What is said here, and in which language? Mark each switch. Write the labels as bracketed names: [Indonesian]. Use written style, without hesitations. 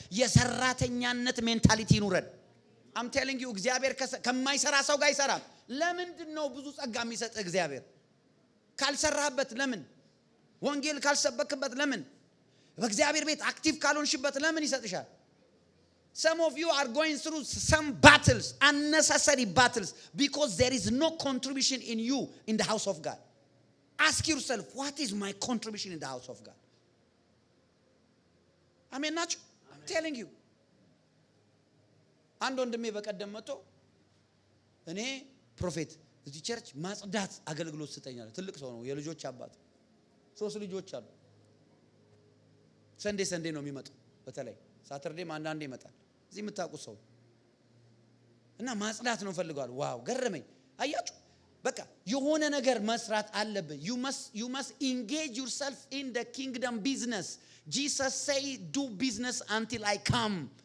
[Amharic] የሰራተኛነት ሜንታሊቲ ይኑረን። [English] I'm telling you [Amharic] እግዚአብሔር ከማይሰራ ሰው ጋር ይሰራል። ለምንድን ነው ብዙ ጸጋ የሚሰጥ እግዚአብሔር? ካልሰራህበት ለምን? ወንጌል ካልሰበክበት ለምን? በእግዚአብሔር ቤት አክቲቭ ካልሆንሽበት ለምን ይሰጥሻል? [English] Some of you are going through some battles, unnecessary battles, because there is no contribution in you in the house of God. Ask yourself, what is my contribution in the house of God? I mean, not I'm telling you. [Amharic] አንድ ወንድሜ በቀደም መጥቶ እኔ ፕሮፌት እዚህ ቸርች ማጽዳት አገልግሎት ስጠኛል። ትልቅ ሰው ነው፣ የልጆች አባት፣ 3 ልጆች አሉ። ሰንዴ ነው የሚመጣው፣ በተለይ ሳተርዴም አንዳንዴ ይመጣል። እዚህ የምታውቁት ሰው እና ማጽዳት ነው ፈልጋለሁ። ዋው ገረመኝ። አያችሁ በቃ የሆነ ነገር መስራት አለብን። [English] you must engage yourself in the kingdom business. Jesus say do business until I come.